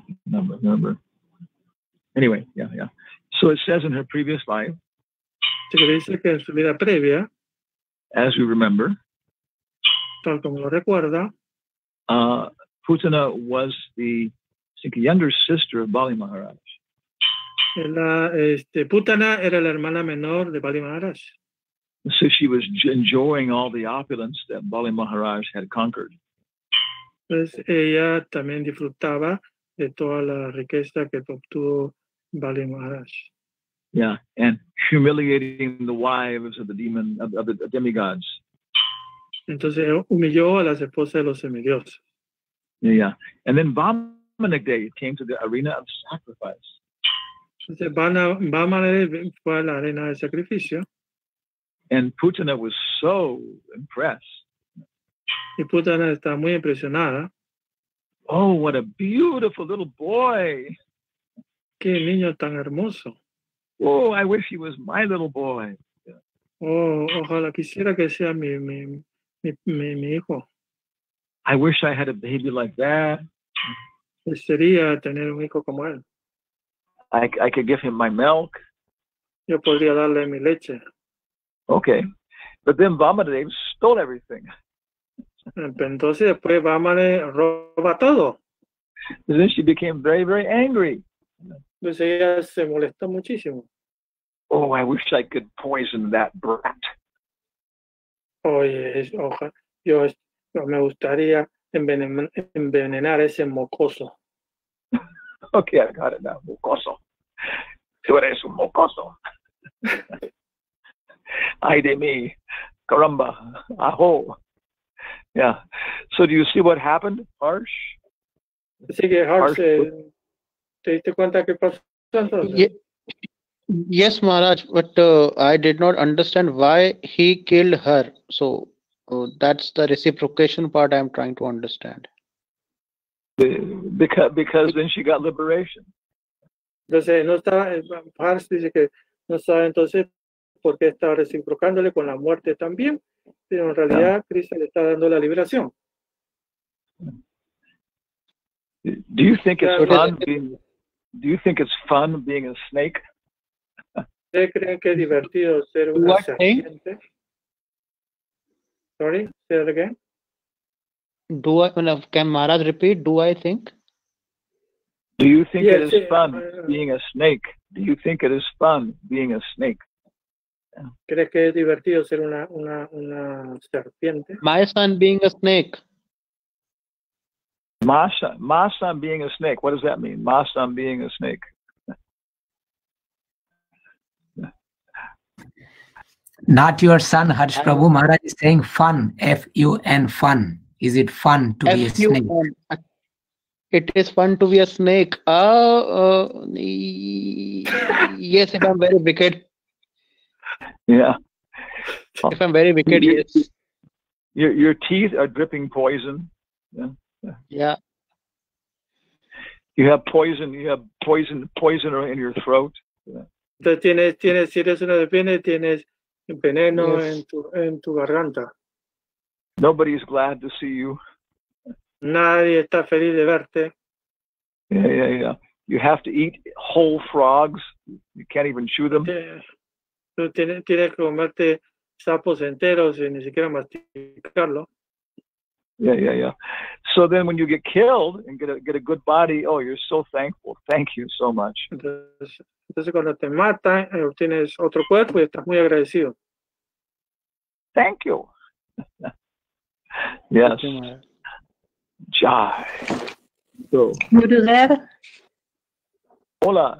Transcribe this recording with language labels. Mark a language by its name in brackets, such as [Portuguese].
[English] Remember. Anyway, yeah. So it says in her previous life, [Spanish] Se dice que en su vida previa, [English] as we remember, [Spanish] tal como lo recuerda, [English] Putana was the younger sister of Bali Maharaj. [Spanish] Putana era la hermana menor de Bali Maharaj. [English] So she was enjoying all the opulence that Bali Maharaj had conquered. [Spanish] Entonces ella también disfrutaba de toda la riqueza que obtuvo Bali Maharaj. [English] Yeah, and humiliating the wives of the demigods. [Spanish] Entonces humilló a las esposas de los semidioses. [English] Yeah, and then Vamanadev came to the arena of sacrifice. [Spanish] Entonces Vamanadev fue a la arena de sacrificio. [English] And Putana was so impressed. [Spanish] Y Putana está muy impresionada. [English] Oh, what a beautiful little boy. [Spanish] Qué niño tan hermoso. [English] Oh, I wish he was my little boy. [Spanish] Oh, ojalá quisiera que sea mi hijo. [English] I wish I had a baby like that. [Spanish] Sería tener un hijo como él. [English] I could give him my milk. [Spanish] Yo podría darle mi leche. [English] Okay, but then Vamanadev stole everything. [Spanish] Entonces después Vamanadev roba todo. [English] And then she became very, very angry. [Spanish] Entonces ella se molestó muchísimo. [English] Oh, I wish I could poison that brat. [Spanish] Oye, yo me gustaría envenenar a ese mocoso. [English] Okay, I got it now. Mocoso. [Spanish] Tú eres un mocoso. Ay de mí. Caramba. Ajo. Yeah. [English] So do you see what happened, Harsh? [Spanish] Así que Harsh, ¿te diste cuenta qué pasó entonces? [English] Yes, Maharaj, but I did not understand why he killed her. So that's the reciprocation part I'm trying to understand. Because then she got liberation. [Spanish] Entonces, no estaba, Harsh dice que no sabe entonces por qué estaba reciprocándole con la muerte también, pero en realidad Krishna le está dando la liberación. [English] Do you think it's fun being? Do you think it's fun being a snake? [Spanish] ¿Ustedes creen que es divertido ser una serpiente? [English] Sorry, say that again. Can Maharaj repeat? Do I think? Do you think it is fun being a snake? Do you think it is fun being a snake? [Spanish] ¿Crees que es divertido ser una serpiente? [English] My son being a snake. My son being a snake. What does that mean? My son being a snake. Not your son, Harsh Prabhu. Maharaj is saying fun, F-U-N, fun. Is it fun to be a snake? It is fun to be a snake. Yes, if I'm very wicked. Yeah. If I'm very wicked, yes. Your teeth are dripping poison. Yeah. You have poison in your throat. [Spanish] Entonces tienes, si eres una serpiente, tienes veneno [English] Yes. [Spanish] en tu garganta. [English] Nobody's glad to see you. [Spanish] Nadie está feliz de verte. [English] Yeah. You have to eat whole frogs. You can't even chew them. [Spanish] Tú tienes que comerte sapos enteros y ni siquiera masticarlo. [English] Yeah. So then when you get killed and get a good body, oh, you're so thankful. Thank you so much. [Spanish] Entonces cuando te matan, tienes otro cuerpo y estás muy agradecido. [English] Thank you. Yes. Thank you, Maharaj. Jai. So, Gurudev, [Spanish] hola,